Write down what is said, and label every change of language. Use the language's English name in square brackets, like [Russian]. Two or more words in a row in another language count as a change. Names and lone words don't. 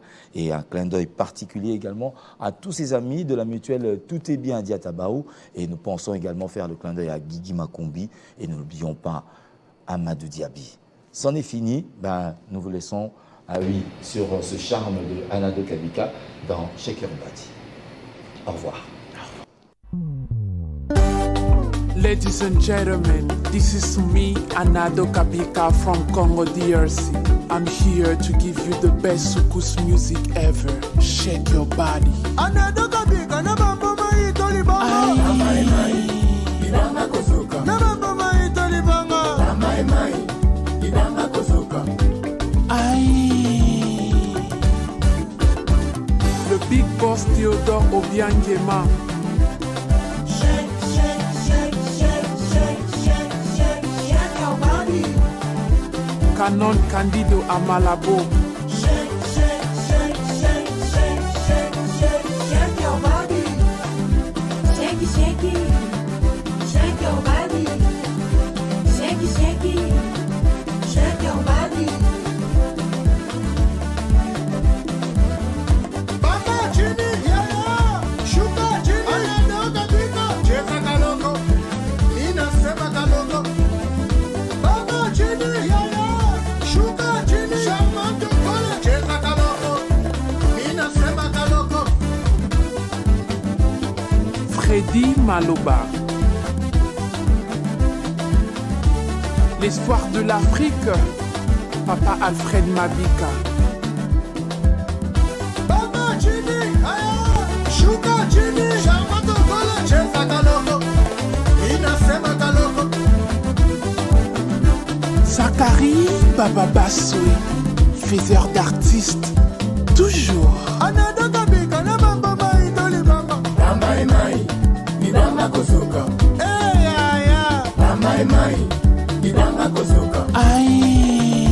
[French] Et un clin d'œil particulier également à tous ses amis de la mutuelle Tout est bien à Diatabao. Et nous pensons également faire le clin d'œil à Guigui Makombi. Et ne n'oublions pas Amadou Diaby. C'en est fini, nous vous laissons sur ce charme de Anado Kabika dans Shaker Bati. Au revoir. [English] Ladies and gentlemen, this is me, Anado Kabika from Congo DRC. I'm here to give you the best soukous music ever. Shake your body. [Lingala] Anado Kabika, na bambo mai tolibanga. Na mai mai, ibanga kosuka. Na bambo mai tolibanga. Na mai mai, ibanga kosuka. Aïe. [French] Le big boss Théodore Obiangema. Canon Candido Amalabo. [English] Shake, shake, shake, shake, shake, shake, shake, shake your body. Shake it, shake it, shake your body. Shake it, shake it, shake your body. [Swahili] Baba chini, yaya, shuka chini. Anado Kabika, cheza kalongo, nina sema kalongo. Baba chini, yaya. [French] Freddy Maloba. L'espoir de l'Afrique, Papa Alfred Mabika. Zachary Baba Bassoui, faiseur d'artistes, toujours. [Lingala] Anado Kabika, na bamba mai tolibanga. Na mai mai, ibanga kosuka. Hey, na mai mai, ibanga kosuka. Aïe.